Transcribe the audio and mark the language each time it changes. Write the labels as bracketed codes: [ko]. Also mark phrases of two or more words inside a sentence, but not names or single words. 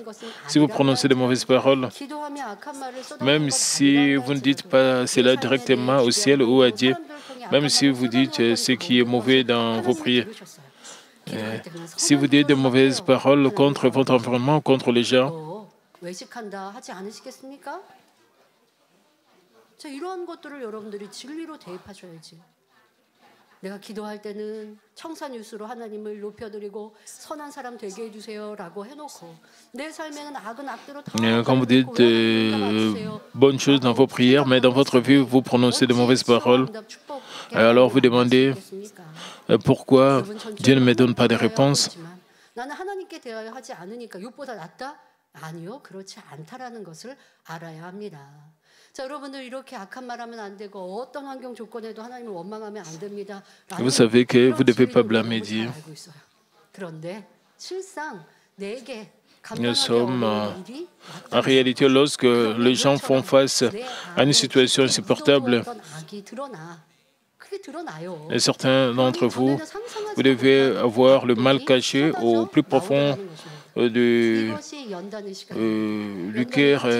[fr] Si vous prononcez de mauvaises paroles, même si vous ne dites pas cela directement au ciel ou à Dieu, même si vous dites ce qui est mauvais dans vos prières, si vous dites de mauvaises paroles contre votre environnement, contre les gens, [ko] 내가 기도할 때는 청산유수로 하나님을 높여드리고 선한 사람 되게 해주세요라고 해놓고 내 삶에는 악은 악대로 다 [fr] quand vous dites bonnes choses dans vos prières, mais dans votre vie vous prononcez de mauvaises paroles, alors vous demandez pourquoi Dieu ne me donne pas de réponse. [ko] 나는 하나님께 대하여 하지 않으니까 욥보다 낫다? 아니요, 그렇지 않다라는 것을 알아야 합니다. [fr] Vous savez que vous ne devez pas blâmer Dieu. Nous sommes en réalité, lorsque les gens font face à une situation insupportable, et certains d'entre vous, vous devez avoir le mal caché au plus profond du cœur.